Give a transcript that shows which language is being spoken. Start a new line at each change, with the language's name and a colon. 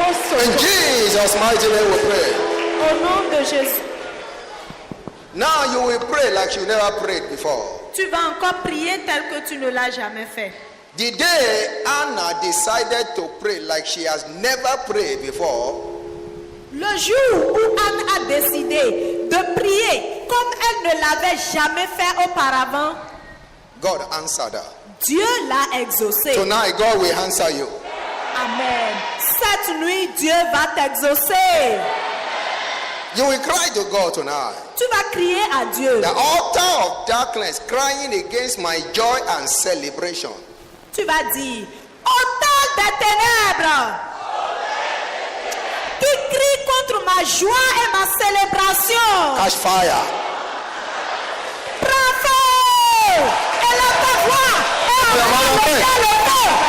English: In Jesus' mighty name we pray.
French: Au nom de Jésus.
English: Now you will pray like you never prayed before.
French: Tu vas encore prier tel que tu ne l'as jamais fait.
English: The day Anna decided to pray like she has never prayed before,
French: Le jour où Anne a décidé de prier comme elle ne l'avait jamais fait auparavant,
English: God answered her.
French: Dieu l'a exaucé.
English: Tonight, God will answer you. Amen.
French: Cette nuit, Dieu va t'exaucer.
English: You will cry to God tonight.
French: Tu vas crier à Dieu.
English: The altar of darkness crying against my joy and celebration.
French: Tu vas dire, autant des ténèbres qui crie contre ma joie et ma célébration.
English: Catch fire.
French: Prends feu. Élève ta voix. Et envoie le feu.